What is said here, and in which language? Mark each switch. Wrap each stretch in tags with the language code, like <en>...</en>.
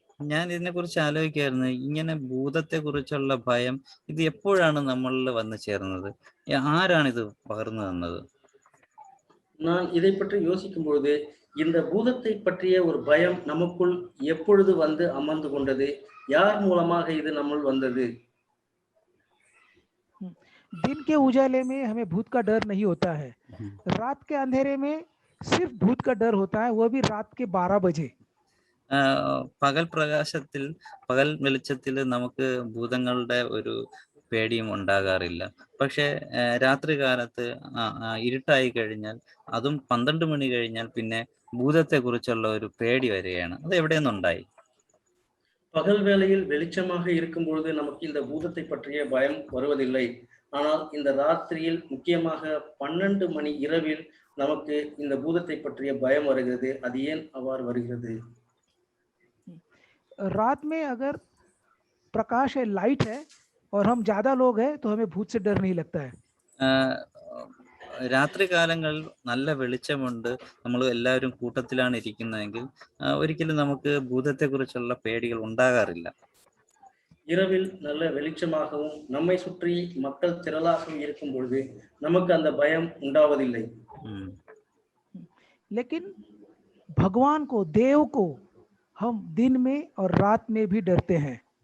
<ml>ഞാൻ ഇതിനെക്കുറിച്ച് ആലോചിക്കായിരുന്നു, ഇങ്ങനെ ഭൂതത്തെ കുറിച്ചുള്ള ഭയം ഇത് എപ്പോഴാണ് നമ്മളിൽ വന്നു ചേർന്നത്, ആരാണ് ഇത് പകർന്നു തന്നത്?</ml> <ta>நான் இதை பற்றி யோசிக்கும் பொழுது இந்த பூதத்தை பற்றிய ஒரு பயம் நமக்குள் எப்பொழுது வந்து அமர்ந்து கொண்டது, யார் மூலமாக இது நம்முள் வந்தது?</ta> <hi>दिन के उजाले में हमें भूत का डर नहीं होता है, रात के अंधेरे में सिर्फ भूत का डर होता है, वो भी रात के 12 बजे.</hi> <ml>പകൽ പ്രകാശത്തിൽ, പകൽ വെളിച്ചത്തിൽ നമുക്ക് ഭൂതങ്ങളുടെ ഒരു പേടിയും ഉണ്ടാകാറില്ല. പക്ഷെ രാത്രി കാലത്ത് ഇരുട്ടായി കഴിഞ്ഞാൽ, അതും 12 മണി കഴിഞ്ഞാൽ പിന്നെ ഭൂതത്തെ കുറിച്ചുള്ള ഒരു പേടി വരികയാണ്. അത് എവിടെ നിന്നുണ്ടായി?</ml> <ta>பகல் வேளையில் வெளிச்சமாக இருக்கும் பொழுது நமக்கு இந்த பூதத்தை பற்றிய பயம் வருவதில்லை. ஆனால் இந்த ராத்திரியில், முக்கியமாக 12 மணி இரவில் நமக்கு இந்த பூதத்தை பற்றிய பயம் வருகிறது. அது ஏன் அவ்வாறு வருகிறது?</ta> <hi>रात में अगर प्रकाश है, लाइट है और हम ज्यादा लोग हैं तो हमें भूत से डर नहीं लगता है.</hi> <ml>രാത്രി കാലങ്ങളിൽ നല്ല വെളിച്ചമുണ്ട്, നമ്മൾ എല്ലാവരും കൂട്ടത്തിലാണ് ഇരിക്കുന്നതെങ്കിൽ ഒരിക്കലും നമുക്ക് ഭൂതത്തെ കുറിച്ചുള്ള പേടികൾ ഉണ്ടാകാറില്ല.</ml> <ta>இரவில் நல்ல வெளிச்சமாகவும் நம்மை சுற்றி மக்கள் திரளாகவும் இருக்கும் பொழுது நமக்கு அந்த பயம் உண்டாவதில்லை.</ta> <hi>लेकिन भगवान को, देव को हम दिन में और रात में भी डरते हैं.</hi>